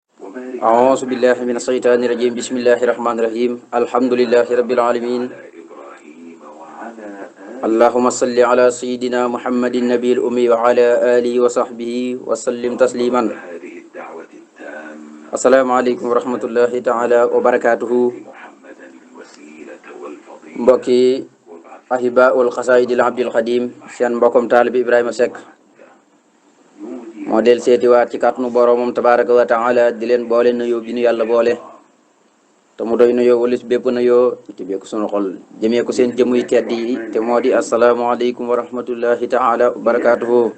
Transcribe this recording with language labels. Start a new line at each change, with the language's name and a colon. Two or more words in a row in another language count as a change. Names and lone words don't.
Arabic: أعوذ بالله من الشيطان الرجيم بسم الله الرحمن الرحيم الحمد لله رب العالمين اللهم صل على سيدنا محمد النبي الأمي وعلى آله وصحبه وسلم تسليما السلام عليكم ورحمة الله تعالى وبركاته
Wolof: mbokki ahibaul xasaayidil abdil xadim seen mbokkom taalibi Ibrahima Seck moo del seetiwaat ci kàttanu boroomam
Arabic: تبارك وتعالى
Wolof: di leen boole nuyoo bi nu yàlla boole te mu doy nuyoo walis bépp nuyoo te bépp sunu xol jëmee ko seen jëmuy tedd yi te moo di
Arabic: السلام عليكم ورحمة الله تعالى وبركاته